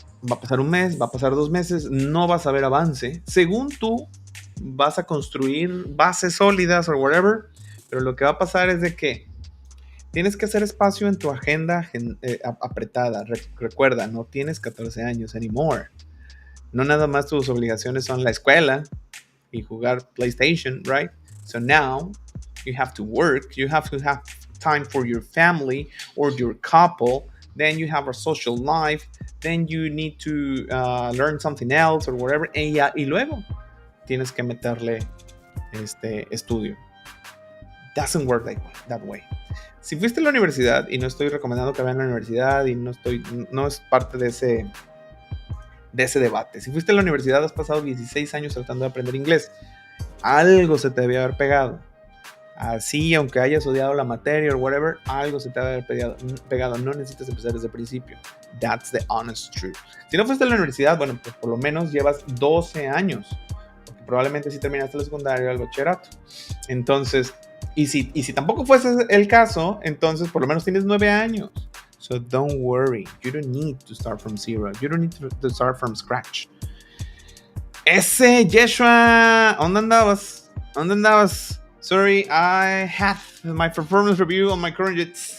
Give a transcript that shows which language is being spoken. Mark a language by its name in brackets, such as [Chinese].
[Spanish] Va a pasar un mes, va a pasar 2 meses, no vas a ver avance. Según tú, vas a construir bases sólidas o whatever, pero lo que va a pasar es de que tienes que hacer espacio en tu agenda apretada. Recuerda, no tienes 14 años anymore. No nada más tus obligaciones son la escuela y jugar PlayStation, right? [English] So now you have to work, you have to have time for your family or your couple, then you have a social life, then you need to learn something else or whatever, [Spanish] y luego tienes que meterle estudio. [English] Doesn't work that way. [Spanish] Si fuiste a la universidad, y no estoy recomendando que vayan a la universidad y no es parte de ese debate. Si fuiste a la universidad, has pasado 16 años tratando de aprender inglés, algo se te debió haber pegado. Así, aunque hayas odiado la materia o whatever, algo se te debe haber pegado. No necesitas empezar desde el principio. [English] That's the honest truth. [Spanish] Si no fuiste a la universidad, bueno, pues por lo menos llevas 12 años. Porque probablemente sí terminaste la secundaria o el bachillerato. Entonces, y si tampoco fuese el caso, entonces por lo menos tienes 9 años. [English] So don't worry. You don't need to start from zero. You don't need to start from scratch. [Spanish] Yeshua, ¿dónde andabas? [English] Sorry, I had my performance review on my current jet.